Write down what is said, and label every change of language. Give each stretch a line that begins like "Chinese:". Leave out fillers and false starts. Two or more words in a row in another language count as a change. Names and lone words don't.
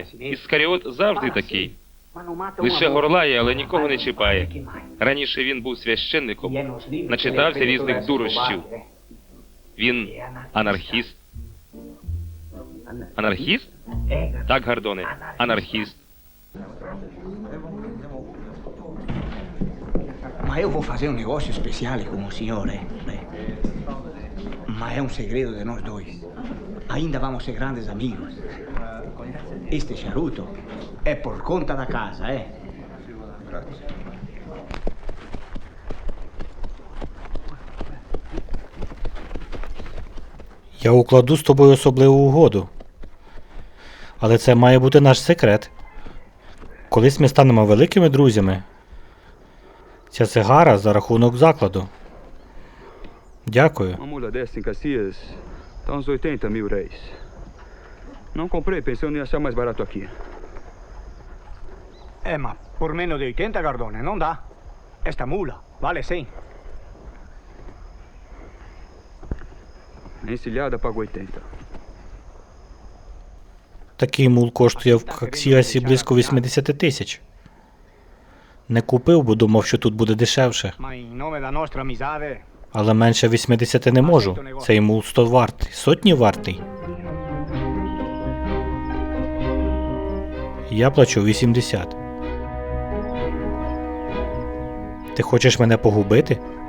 Ukrainian: Іскаріот завжди такий. Лише горлає, але нікого не чіпає. Раніше він був священником, начитався різних дурощів. Він анархіст. Анархіст? Так, Гардоне, анархіст.
Italian: Ma io
Portuguese: vou fazer um negócio especial com o senhor, Mas é um segredo de nós dois. Ainda vamos ser grandes amigos. Este charuto é por conta da casa,
Ukrainian: Я укладу з тобою особливу угоду. Але це має бути наш секрет. Колись ми станемо великими друзями. Ця сигара за рахунок закладу. Дякую.
Portuguese: Uma mula dessa em Caxias tá uns 80 mil réis. Não comprei, pensando em achar mais barato aqui.
Italian: Ma por meno di 80, Gardone, non dà.
Portuguese: Esta mula vale 100. A encilhada pago 80.
Ukrainian: Такий мул коштує в Каксіасі близько 80 тисяч. Не купив, бо думав, що тут буде дешевше.
Italian: Ma in nome della nostra amicizia,
Ukrainian: Але менше 80 не можу. Цей мул 100 вартий. Сотні вартий. Я плачу 80. Ти хочеш мене погубити?